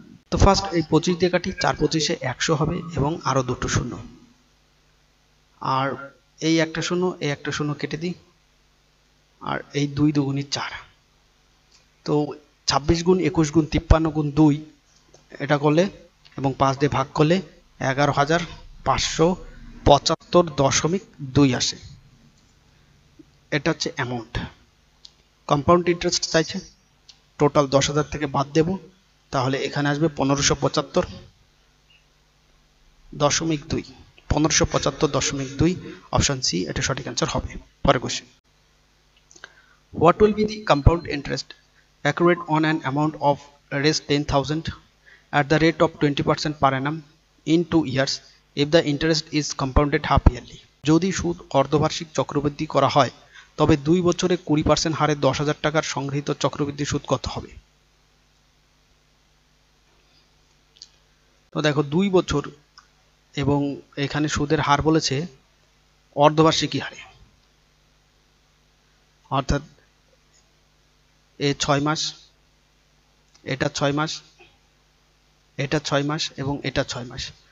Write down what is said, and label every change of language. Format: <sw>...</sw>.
<bn>তো ফার্স্ট এই 25 দিয়ে কাটি, 4 25 100 হবে এবং আরো দুটো শূন্য, আর এই একটা শূন্য, এই একটা শূন্য কেটে দিই, আর এই 2 দুগুণী 4, তো 26 গুণ 21 গুণ 53 গুণ 2 এটা করলে এবং 5 দিয়ে ভাগ করলে 11,575.2 আসে। এটা হচ্ছে অ্যামাউন্ট। কম্পাউন্ড ইন্টারেস্ট চাইছে, টোটাল 10,000 থেকে বাদ দেব, তাহলে এখানে আসবে 1575.2, 1575.2, অপশন সি এটা সঠিক অ্যান্সার হবে। পরের question,</bn> <en>What will be the compound interest accrued on an amount of Rs10,000 at the rate of 20% per annum in 2 years if the interest is compounded half yearly?</en> <bn>যদি সুদ অর্ধবার্ষিক চক্রবৃদ্ধি করা হয় তবে 2 বছরে 20% হারে 10,000 টাকার সংগৃহীত চক্রবৃদ্ধি সুদ কত হবে? তো দেখো 2 বছর এবং এখানে সুদের হার বলেছে অর্ধবার্ষিকী হারে, অর্থাৎ এ 6 মাস, এটা 6 মাস, এটা 6 মাস এবং এটা 6 মাস।</bn>